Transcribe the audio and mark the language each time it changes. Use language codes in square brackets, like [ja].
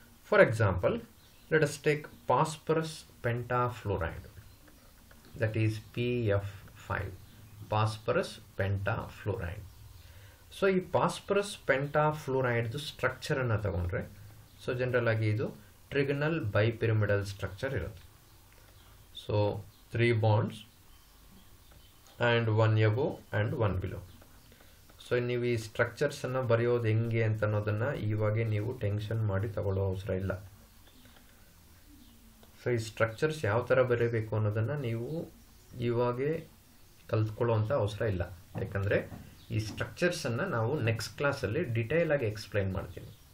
[en] For example, let us take phosphorus pentafluoride, that is PF5, phosphorus pentafluoride. [kn] So ಈ phosphorus ಪೆಂಟಾಫ್ಲೋರೈಡ್ದು ಸ್ಟ್ರಕ್ಚರನ್ನು ತಗೊಂಡ್ರೆ, so general ಆಗಿ ಇದು ಟ್ರಿಗನಲ್ ಬೈಪಿರಮಿಡಲ್ structure ಇರುತ್ತೆ. [en] So 3 bonds and 1 above and 1 below. [kn] So ನೀವು ಈ ಸ್ಟ್ರಕ್ಚರ್ಸನ್ನು ಬರೆಯೋದು ಹೆಂಗೆ ಅಂತ ಅನ್ನೋದನ್ನು ಇವಾಗೆ ನೀವು ಟೆನ್ಷನ್ ಮಾಡಿ ತಗೊಳ್ಳೋ ಅವಸರ ಇಲ್ಲ. ಸೊ ಈ ಸ್ಟ್ರಕ್ಚರ್ಸ್ ಯಾವ ಥರ ಬರೀಬೇಕು ಅನ್ನೋದನ್ನು ನೀವು ಇವಾಗೆ ಕಲ್ತ್ಕೊಳ್ಳೋ ಅಂಥ ಅವಸರ ಇಲ್ಲ. ಯಾಕಂದರೆ ಈ ಸ್ಟ್ರಕ್ಚರ್ಸನ್ನು ನಾವು ನೆಕ್ಸ್ಟ್ ಕ್ಲಾಸಲ್ಲಿ ಡಿಟೇಲ್ ಆಗಿ ಎಕ್ಸ್ಪ್ಲೈನ್ ಮಾಡ್ತೀನಿ.